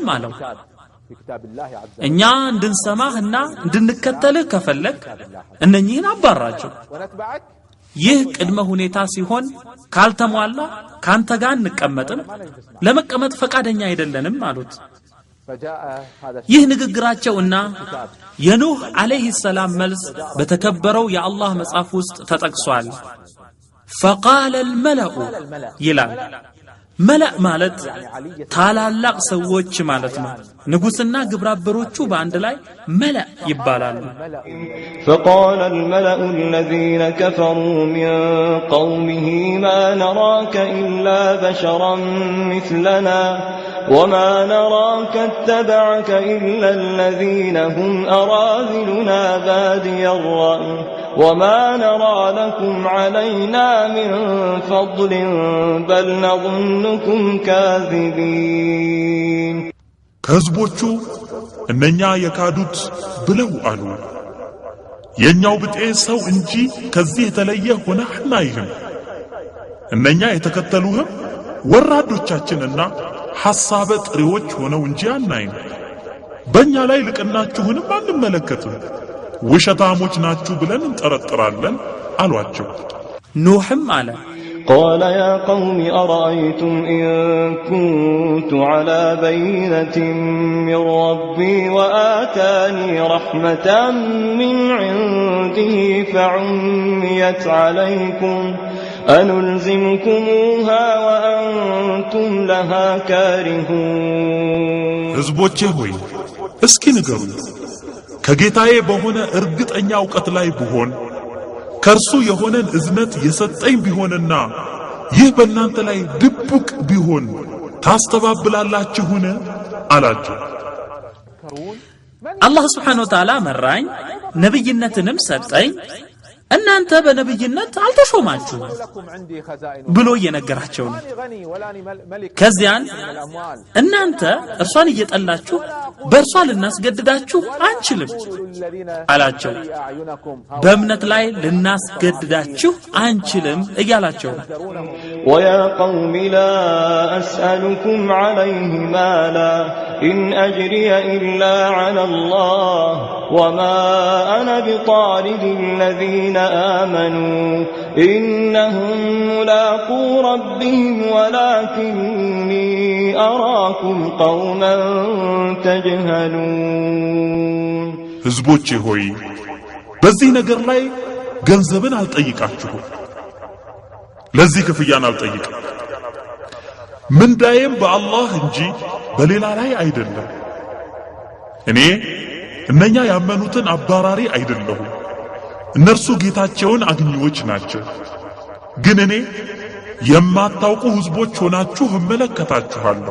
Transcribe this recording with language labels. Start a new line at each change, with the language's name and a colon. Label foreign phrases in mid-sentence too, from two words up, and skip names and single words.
Amharic: አለው። እኛ እንድንሰማህና እንድንከተልህ ከፈለክ እነኚህን አባራቸው። ይህ ቅድመ ሁኔታ ሲሆን ካልተሟላ ካንተ ጋር እንቀመጥም፣ ለመቀመጥ ፈቃደኛ አይደለንም አሉት። ይህ ንግግራቸውና የኑህ አለይሂ ሰላም መልስ በተከበረው የአላህ መጽሐፍ ውስጥ ተጠቅሷል።
Arabic: فقال الملأ
Amharic: ይላል። መለእ ማለት ታላላቅ ሰዎች ማለት ነው። ንጉስና ግብረአበሮቹ በአንድ ላይ መለእ ይባላሉ።
Arabic: فقال الملأ الذين كفروا من قومه ما نراك إلا بشرا مثلنا وما نراك اتبعك إلا الذين هم أراذلنا بادي الرأي وما نرى لكم علينا من فضل بل نظنكم كاذبين
Amharic: ከህዝቦቹ እነኛ የካዱት ብለው አሉ፣ የኛው ብጤ ሰው እንጂ ከዚህ የተለየ ሆነህ አናይህም። እነኛ የተከተሉህም ወራዶቻችንና ሐሳበ ጥሪዎች ሆነው እንጂ አናይም። በእኛ ላይ ልቅናችሁንም አንመለከትም፣ ውሸታሞች ናችሁ ብለን እንጠረጥራለን አሏቸው። ኑህም አለ
Arabic: قال يا قوم أرأيتم إن كنت على بينة من ربي وآتاني رحمة من عنده فعميت عليكم أنلزمكموها وأنتم لها كارهون
Amharic: ህዝቦቼ ሆይ እስኪ ንገሩ፣ ከጌታዬ በሆነ እርግጠኛ ዕውቀት ላይ ብሆን ከርሱ የሆነን እዝነት የሰጠኝ ቢሆንና ይህ በእናንተ ላይ ድብቅ ቢሆን ታስተባብላላችሁን አላቸው። አላህ
Arabic: سبحانه وتعالى
Amharic: መራኝ፣ ነብይነትንም ሰጠኝ፣ እናንተ በነብይነት አልተሾማችሁም ብሎ እየነገራቸው ነው። ከዚያን እናንተ እርሷን እየጠላችሁ በእርሷ ልናስገድዳችሁ አንችልም አላቸው። በእምነት ላይ ልናስገድዳችሁ አንችልም እያላቸው ነው።
Arabic: ويا قوم لا أسألكم عليه مالا إن أجري إلا على الله وما أنا بطارد الذين آمنوا إنهم ملاقو ربهم ولكني أراكم قوما تجهلون
Amharic: ህዝቦቼ ሆይ በዚህ ነገር ላይ ገንዘብን አልጠይቃችሁም፣ ለዚህ ክፍያን አልጠይቅም። ምንዳዬም በአላህ እንጂ በሌላ ላይ አይደለም። እኔ እነኛ ያመኑትን አባራሪ አይደለሁም፣ እነርሱ ጌታቸውን አግኚዎች ናቸው። ግን እኔ የማታውቁ ህዝቦች ሆናችሁ እመለከታችኋለሁ።